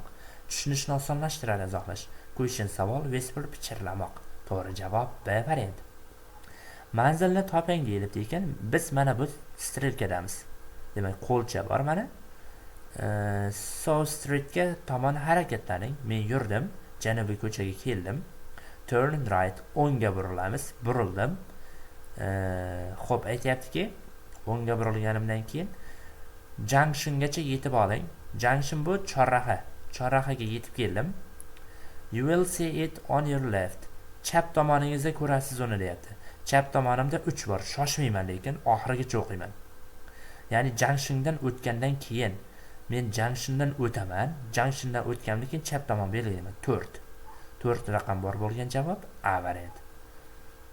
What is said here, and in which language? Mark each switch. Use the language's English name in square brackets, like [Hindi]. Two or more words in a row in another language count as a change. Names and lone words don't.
[Uzbek] Tushunishni osonlashtiradi, izohlash. Question savol, whisper pichirlamoq. To'g'ri javob B variant. Manzilni toping deyilibdi ekan. Biz mana bu strelkadamiz. Demak, qo'lcha bor mana. South Streetga tomon harakatlaning. Men yurdim, janubiy ko'chaga keldim. [English] Turn right, [Uzbek] o'ngga burilamiz. Burildim. Xo'p, aytayaptiki, o'ngga burilganimdan keyin junctiongacha yetib oling. Junction bu chorraha. Chorrahaga yetib keldim. [English] You will see it on your left. [Uzbek] Chap tomoningizda ko'rasiz uni deyapti. Chap tomonimda 3 bor. Shoshmayman, lekin oxirigacha o'qiyman. Ya'ni junctiondan o'tgandan keyin men junctiondan o'taman. Junctiondan o'tgandan keyin chap tomon belgilayman. 4 raqam bor bo'lgan javob A variant.